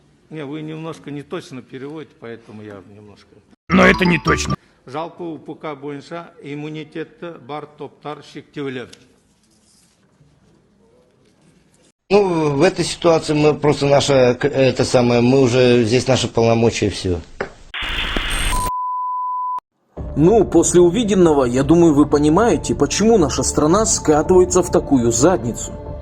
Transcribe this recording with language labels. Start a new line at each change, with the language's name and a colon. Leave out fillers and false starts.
Russian: Не, вы немножко не точно переводите, поэтому я немножко. Но это не точно.
Kazakh: Жалпы УПК бойынша иммунитеті бар топтар шектеулі.
Russian: Ну, в этой ситуации мы просто мы уже здесь наши полномочия и все. Ну, после увиденного, я думаю, вы понимаете, почему наша страна скатывается в такую задницу.